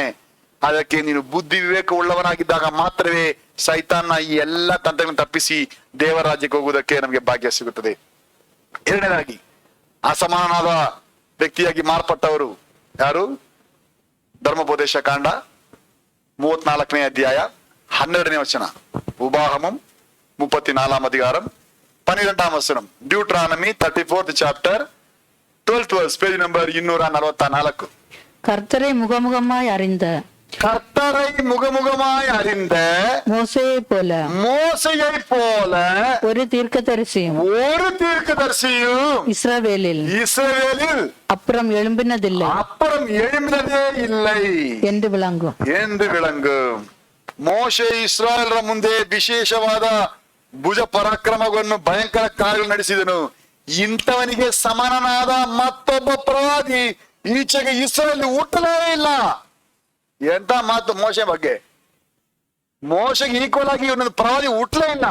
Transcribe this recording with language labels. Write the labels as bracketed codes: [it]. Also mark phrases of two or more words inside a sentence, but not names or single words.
[kn] ಅದಕ್ಕೆ ನೀನು ಬುದ್ಧಿ ವಿವೇಕ ಉಳ್ಳವನಾಗಿದ್ದಾಗ ಮಾತ್ರವೇ ಸೈತಾನ ಈ ಎಲ್ಲ ತಂತ್ರಗಳನ್ನು ತಪ್ಪಿಸಿ ದೇವರ ರಾಜ್ಯಕ್ಕೆ ಹೋಗುವುದಕ್ಕೆ ನಮಗೆ ಭಾಗ್ಯ ಸಿಗುತ್ತದೆ. ಎರಡನೇದಾಗಿ ಅಸಮಾನನಾದ ವ್ಯಕ್ತಿಯಾಗಿ ಮಾರ್ಪಟ್ಟವರು ಯಾರು? ಧರ್ಮೋಪದೇಶ ಕಾಂಡ 34ನೇ ಅಧ್ಯಾಯ 12ನೇ ವಚನ, [ta] ಉபாகமம் 34ஆம் அதிகாரம் 12ஆம் வசனம், [en] Deuteronomy 34th chapter 12th verse, page number 244. [ta] கர்த்தரை முகமுகமாய் அறிந்த மோசேயை போல ஒரு தீர்க்கதரிசியும் இஸ்ரவேலில் அப்புறம் எழும்பினதே இல்லை என்று விளங்கும். [kn] ಮೋಶೆ ಇಸ್ರಾಯೇಲರ ಮುಂದೆ ವಿಶೇಷವಾದ ಭುಜ ಪರಾಕ್ರಮವನ್ನು ಭಯಂಕರ ಕಾರ್ಯಗಳು ನಡೆಸಿದನು. ಇಂಥವನಿಗೆ ಸಮಾನನಾದ ಮತ್ತೊಬ್ಬ ಪ್ರವಾದಿ ಈಚೆಗೆ ಇಸ್ರಾಯೇಲ್ ಹುಟ್ಟಲೇ ಇಲ್ಲ. ಎಂತ ಮಾತು ಮೋಶೆ ಬಗ್ಗೆ. ಮೋಶೆಗೆ ಈಕ್ವಲ್ ಆಗಿ ಇವನೊಂದು ಪ್ರವಾದಿ ಹುಟ್ಟಲೇ ಇಲ್ಲ.